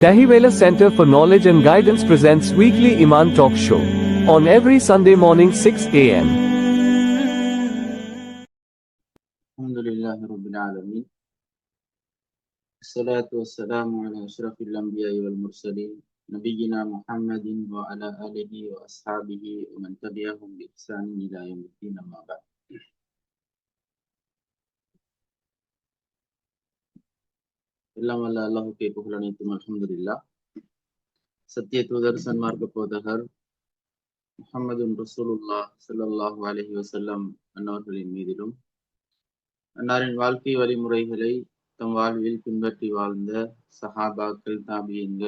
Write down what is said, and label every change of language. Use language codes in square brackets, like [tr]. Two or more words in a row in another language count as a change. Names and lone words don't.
[en] Dahivela Center for Knowledge and Guidance presents weekly Iman Talk Show on every Sunday morning 6 a.m. [ar] الحمد لله رب العالمين. الصلاة والسلام على أشرف الأنبياء والمرسلين نبينا محمد وعلى آله وأصحابه ومن تبعهم بإحسان إلى يوم الدين، أما بعد. [ta] எல்லாம் வல்ல அல்லாஹ்வுக்கே புகழ் அனைத்தும். [ar] அல்ஹம்துலில்லாஹ். [ta] சத்திய தூதர் சன்மார்க்க போதகர் [ar] محمد رسول الله صلى الله عليه وسلم [ta] அன்னவர்களின் மீதிலும், அன்னாரின் வாழ்க்கை வழிமுறைகளை தம் வாழ்வில் பின்பற்றி வாழ்ந்த சஹாபாக்கள், தாபியன்கள்,